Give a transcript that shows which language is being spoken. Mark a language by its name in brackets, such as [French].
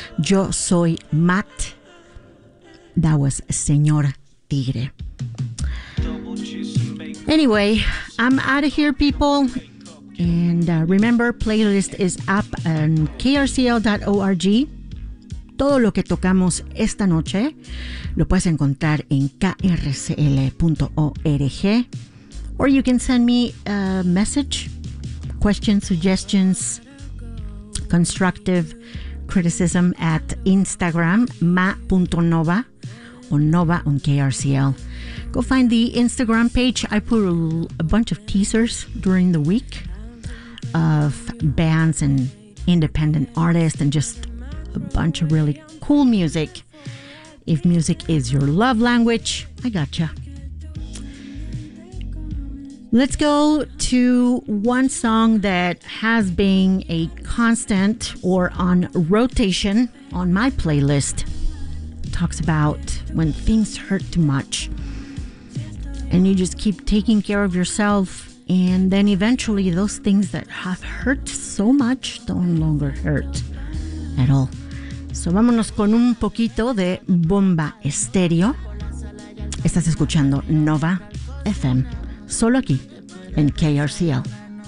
[Spanish] Yo soy Matt. [English] That was Señor Tigre. Anyway, I'm out of here, people. And remember, playlist is up on krcl.org. [Spanish] Todo lo que tocamos esta noche lo puedes encontrar en krcl.org. [English] Or you can send me a message, questions, suggestions, constructive criticism at Instagram, ma.nova or nova on KRCL. Go find the Instagram page. I put a bunch of teasers during the week of bands and independent artists and just a bunch of really cool music. If music is your love language, I gotcha. Let's go to one song that has been a constant or on rotation on my playlist. Talks about when things hurt too much and you just keep taking care of yourself, and then eventually those things that have hurt so much don't longer hurt at all. [Spanish] So vámonos con un poquito de Bomba Estéreo. Estás escuchando Nova FM, solo aquí en KRCL.